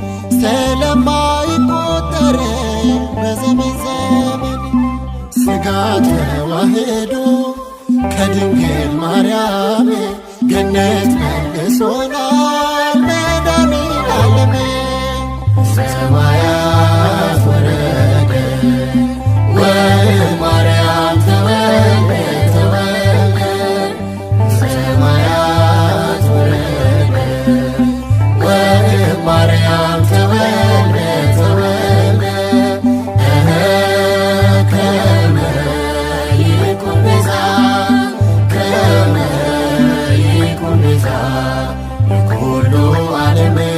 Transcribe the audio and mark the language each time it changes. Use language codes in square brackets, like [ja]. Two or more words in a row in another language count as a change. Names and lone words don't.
[am] ስለማይቆጠር በዘመን ዘመን። ሥጋን ተዋህዶ ከድንግል ማርያም ገነት መልሶናል መድኃኔዓለም። [gez] ሰማያት ወረደ ወማርያም ተወልደ ተወልደ። ሰማያት ወረደ ወማርያም ተወልደ ተወልደ። ከመ ይኩን ቤዛ ከመ ይኩን ቤዛ ለኩሉ ዓለም